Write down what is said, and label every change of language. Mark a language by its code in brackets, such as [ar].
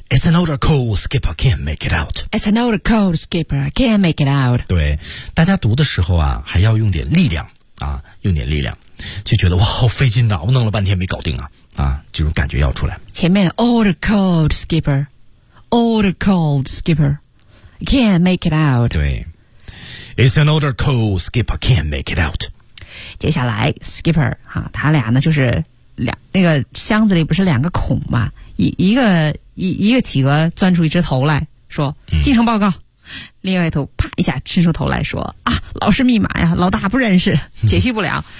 [en] It's an older code, skipper, can't make it out. It's an older code, skipper, can't make it out. [zh] 对，大家读的时候啊，还要用点力量啊，用点力量，就觉得哇好费劲啊，我弄了半天没搞定啊，啊这种感觉要出来。 [en] 前面 old cold skipper, old cold skipper, can't make it out. 对， It's an old cold skipper, can't make it out. [zh] 接下来 skipper, 啊他俩呢就是两那个箱子里不是两个孔吗，一个企鹅钻出一只头来说进程报告。嗯，另外一头啪一下伸出头来说啊，老师密码呀，老大不认识，解析不了。